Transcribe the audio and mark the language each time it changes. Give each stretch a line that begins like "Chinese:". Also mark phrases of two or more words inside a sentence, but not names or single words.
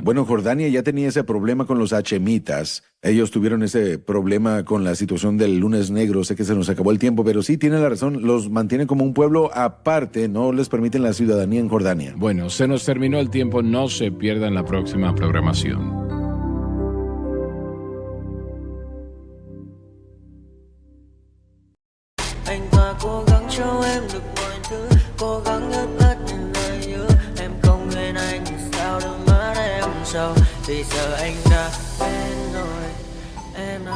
Spanish: Bueno, Jordania ya tenía ese problema con los hachemitas. Ellos tuvieron ese problema con la situación del lunes negro. Sé que se nos acabó el tiempo, pero sí tienen la razón. Los mantienen como un pueblo aparte. No les permiten la ciudadanía en Jordania. Bueno, se nos terminó el tiempo. No se pierdan la próxima programación.
Vietnamese: Vì giờ anh đã quên rồi, em đã